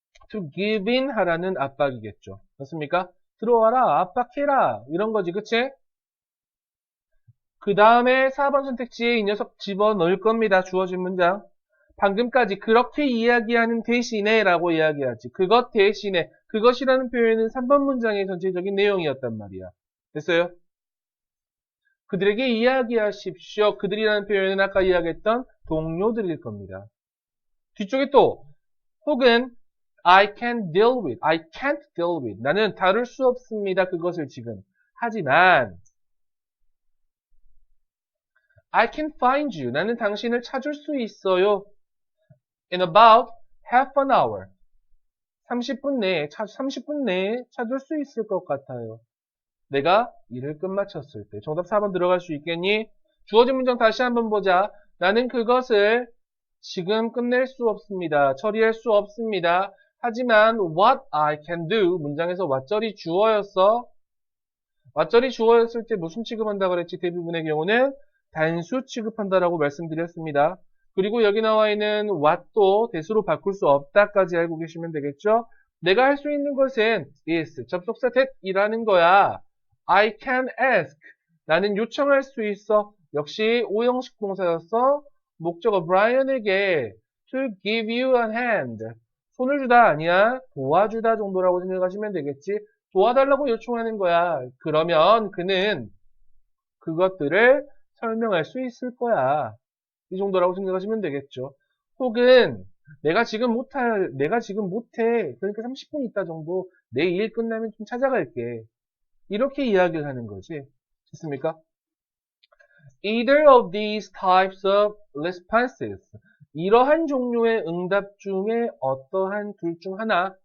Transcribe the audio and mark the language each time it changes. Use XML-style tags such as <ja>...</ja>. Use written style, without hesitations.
<en>to give in</en> <ko>하라는 압박이겠죠. 맞습니까? 들어와라, 압박해라, 이런 거지, 그치? 그 다음에 4번 선택지에 이 녀석 집어넣을 겁니다. 주어진 문장. 방금까지 그렇게 이야기하는 대신에 라고 이야기하지. 그것 대신에, 그것이라는 표현은 3번 문장의 전체적인 내용이었단 말이야. 됐어요? 그들에게 이야기하십시오. 그들이라는 표현은 아까 이야기했던 동료들일 겁니다. 뒤쪽에 또 혹은</ko> <en>I can't deal with.</en> <ko>나는 다룰 수 없습니다. 그것을 지금. 하지만</ko> <en>I can find you.</en> <ko>나는 당신을 찾을 수 있어요.</ko> <en>In about half an hour.</en> <ko>30분 내에 찾을 수 있을 것 같아요. 내가 일을 끝마쳤을 때. 정답 4번 들어갈 수 있겠니? 주어진 문장 다시 한번 보자. 나는 그것을 지금 끝낼 수 없습니다. 처리할 수 없습니다. 하지만</ko> <en>what I can do</en> <ko>문장에서 what절이 주어였어. what절이 주어였을 때 무슨 취급한다 그랬지? 대부분의 경우는 단수 취급한다라고 말씀드렸습니다. 그리고 여기 나와 있는 what도 대수로 바꿀 수 없다까지 알고 계시면 되겠죠? 내가 할 수 있는 것은 is, 접속사 that이라는 거야.</ko> <en>I can ask.</en> <ko>나는 요청할 수 있어. 역시 오형식 동사였어. 목적어 Brian에게</ko> <en>to give you a hand.</en> <ko>손을 주다 아니야. 도와주다 정도라고 생각하시면 되겠지. 도와달라고 요청하는 거야. 그러면 그는 그것들을 설명할 수 있을 거야. 이 정도라고 생각하시면 되겠죠. 혹은 내가 지금 못해. 그러니까 30분 있다 정도 내 일 끝나면 좀 찾아갈게. 이렇게 이야기를 하는 거지. 됐습니까?</ko> <en>Either of these types of responses.</en> <ko>이러한 종류의 응답 중에 어떠한 둘 중 하나.</ko>